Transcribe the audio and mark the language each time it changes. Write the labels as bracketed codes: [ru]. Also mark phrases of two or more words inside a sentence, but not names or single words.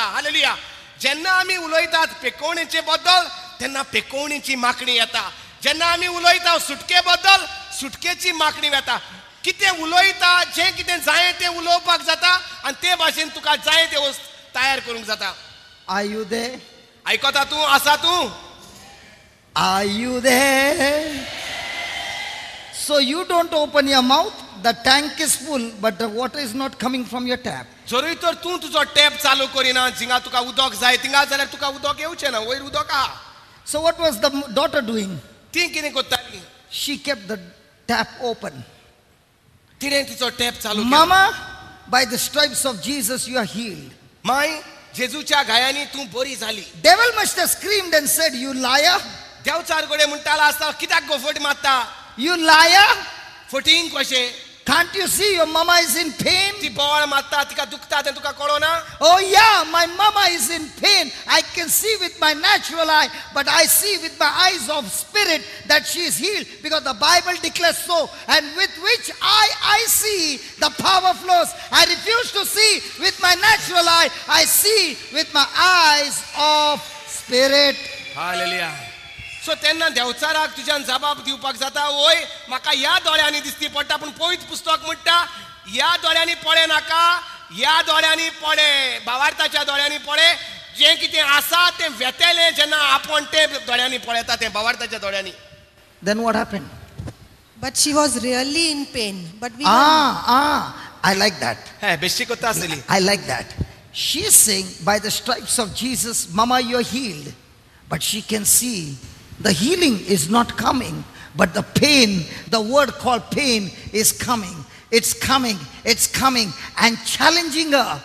[kok] हालेलुया. जेन्ना आमी उलयतात पेकोवणेचे बद्दल तेन्ना पेकोवणेची मागणी येता. जेन्ना आमी उलयता सुटके बद्दल सुटकेची मागणी येता. कितें उलयता जें कितें जाय तें उलोवपाक जाता आनी ते भाशेन तुका जाय तें वस्त तयार करूंक जाता. [en] Are you there? [kok] आयकता तूं? आसा तूं? [en] Are you there? So you don't open your mouth, the tank is full, but the water is not coming from your tap. [kok] जरूय तर तूं तुजो टॅप चालू करिना, जिंगा तुका उदक जाय तिंगा जाल्यार तुका उदक येवचें ना, वयर उदक आहा. [en] So what was the daughter doing? [kok] ती कितें करताली? [en] She kept the tap open. [kok] तिणें तिचो टॅप चालू केलो. [en] Mama, by the stripes of Jesus you are healed. [kok] माय, जेजूच्या गायांनी तूं बरी जाली. [en] Devil must have screamed and said, you liar, [kok] देवचार गोडे म्हणटाला आसता कित्याक गोफट मारता? [en] you liar. [kok] फटींग कशें? [en] Can't you see your mama is in pain? [kok] ती बोवाळ मारता तिका दुखता तें तुका कळना. [en] Oh yeah, my mama is in pain. I can see with my natural eye, but I see with my eyes of spirit that she is healed, because the Bible declares so. And with which eye I see the power flows. I refuse to see with my natural eye. I see with my eyes of spirit. [kok] हालेलुया. सो तेन्ना देवचाराक तुज्यान जबाब दिवपाक जाता, ओय म्हाका ह्या दोळ्यांनी दिसती पडटा, पूण पवित्र पुस्तक म्हणटा ह्या दोळ्यांनी पळे नाका, ह्या दोळ्यांनी पळे, भावार्थाच्या दोळ्यांनी पळे. जें कितें आसा तें वेतेलें जेन्ना आपूण ते दोळ्यांनी पळयता तें भावार्थाच्या दोळ्यांनी. [en] Then what happened? But she was really in pain. But we I like that. [kok] हे बेश्टी कोत्ता आसली. [en] I like that. She is saying, by the stripes of Jesus, Mama, you're healed. But she can see the healing is not coming, but the pain, the word called pain, is coming. It's coming. It's coming and challenging her.